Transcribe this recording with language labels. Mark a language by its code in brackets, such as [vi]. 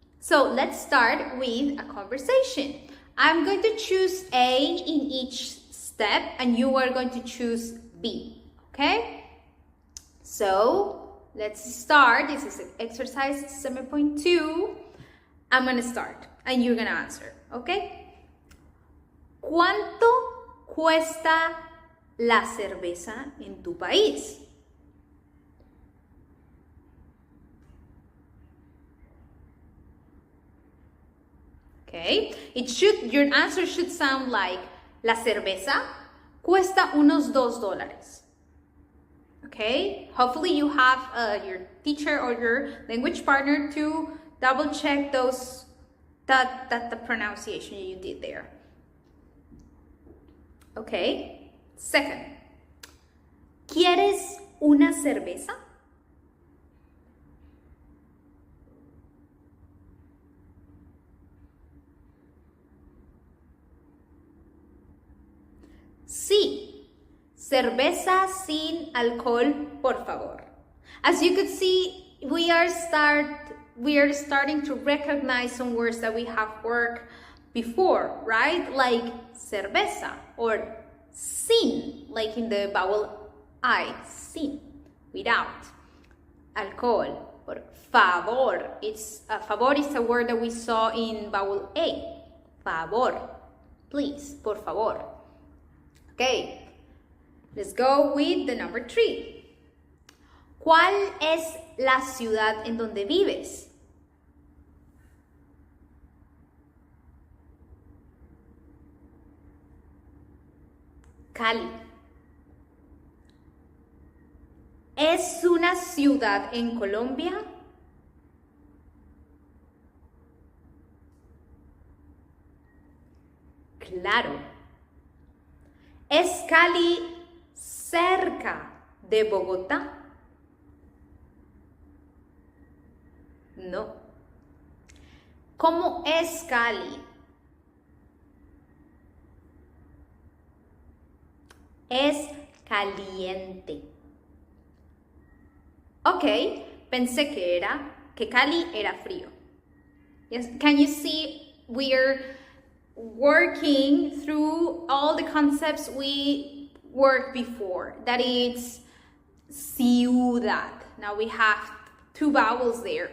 [en] So let's start with a conversation. I'm going to choose A in each step and you are going to choose B, okay? So let's start. This is exercise 7.2. I'm going to start and you're going to answer, okay? [es] ¿Cuánto cuesta la cerveza en tu país? [en] Okay, your answer should sound like, [es] la cerveza cuesta unos $2. [en] Okay, hopefully you have your teacher or your language partner to double check that the pronunciation you did there. Okay, second, [es] ¿quieres una cerveza? Sí, cerveza sin alcohol, por favor. [en] As you could see, we are starting to recognize some words that we have worked before, right? Like cerveza or sin, like in the vowel I, sin, without. Alcohol, [es] Por favor. [en] Favor is a word that we saw in vowel A. Favor. Please, [es] por favor. [en] Okay, let's go with the number 3. [es] ¿Cuál es la ciudad en donde vives? Cali. ¿Es una ciudad en Colombia? Claro. ¿Es Cali cerca de Bogotá? No. ¿Cómo es Cali? Es caliente. Ok, pensé que Cali era frío. [en] Yes, can you see we're working through all the concepts we worked before? That is ciudad. Now we have 2 vowels there.